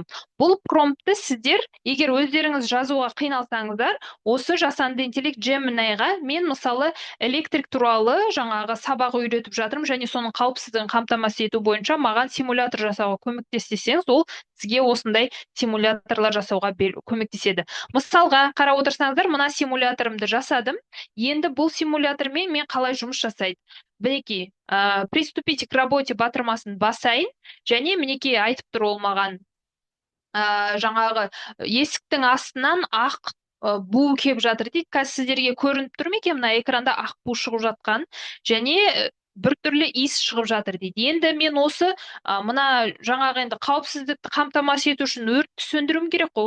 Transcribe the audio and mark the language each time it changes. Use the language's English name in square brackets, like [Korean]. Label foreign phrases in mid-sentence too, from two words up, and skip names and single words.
[Kazakh] Бұл промптты сіздер, егер өздеріңіз жазуға қиналсаңыздар, осы жасанды интеллект Gemini-ға мен мысалы электрик туралы жаңағы сабақ үйретіп жатырмын және соның қауіпсіздігін қамтамасыз ету бойынша маған симулятор жасауға көмектес десеңіз, ол сізге осындай симуляторлар жасауға көмектеседі. Мысалға қарап отырсаңыздар, мына симулятор симуляторымды жасадым. Енді бұл симулятормен мен қалай жұмыс жасайды? Мінекей, [Russian] приступите к работе [Kazakh] батырмасын басайын, және мінекей айтып тұр ол маған, жаңағы есіктің астынан ақ бу келіп жатыр дейді. Қазір сіздерге көрініп тұр ма екен, мына экранда ақ бу шығып жатқан, және біртүрлі иіс шығып жатыр дейді. Енді мен осы мына жаңағы енді қауіпсіздікті қамтамасыз ету үшін өртті сөндіруім керек қой.